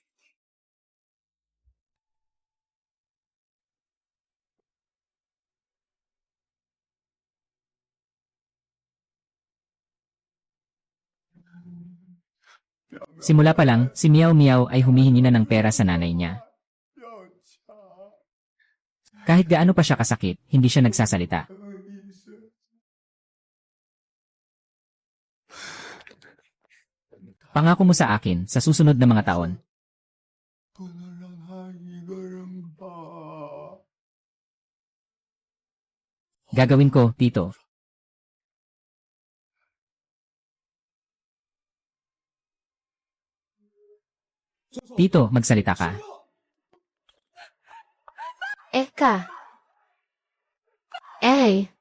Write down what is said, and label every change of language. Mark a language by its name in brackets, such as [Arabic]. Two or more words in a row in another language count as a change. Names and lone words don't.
[Filipino] Simula pa lang, si Meow Meow ay humihingi na ng pera sa nanay niya. [Chinese] 要抢 [Filipino] Kahit gaano pa siya kasakit, hindi siya nagsasalita. [Chinese] 医生， [Filipino] Pangako mo sa akin, sa susunod na mga taon, [Chinese] 不能让他一个人跑。 [Filipino] gagawin ko, Tito. Tito, magsalita ka. Ka. Eh,